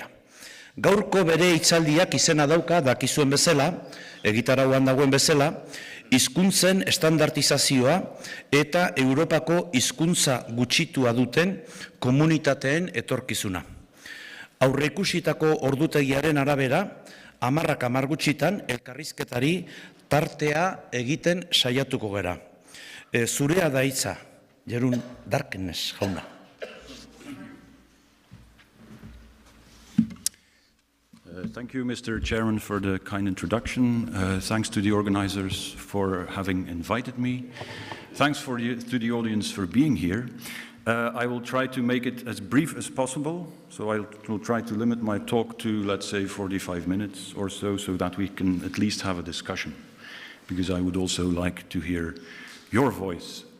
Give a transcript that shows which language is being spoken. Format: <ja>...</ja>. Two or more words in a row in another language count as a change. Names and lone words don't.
<eu>Gaurko bere hitzaldiak izena dauka dakizuen bezala, egitarauan dagoen bezala, hizkuntzen estandartizazioa eta Europako hizkuntza gutxitua duten komunitateen etorkizuna. Aurreikusitako ordutegiaren arabera, 10 gutxitan elkarrizketari tartea egiten saiatuko gera. Zurea da hitza, Jerun Darkness jauna.</eu> <en>Thank you, Mr. Chairman, for the kind introduction. Thanks to the organizers for having invited me. Thanks to the audience for being here. I will try to make it as brief as possible, so I will try to limit my talk to, let's say, 45 minutes or so that we can at least have a discussion, because I would also like to hear your voice.</en>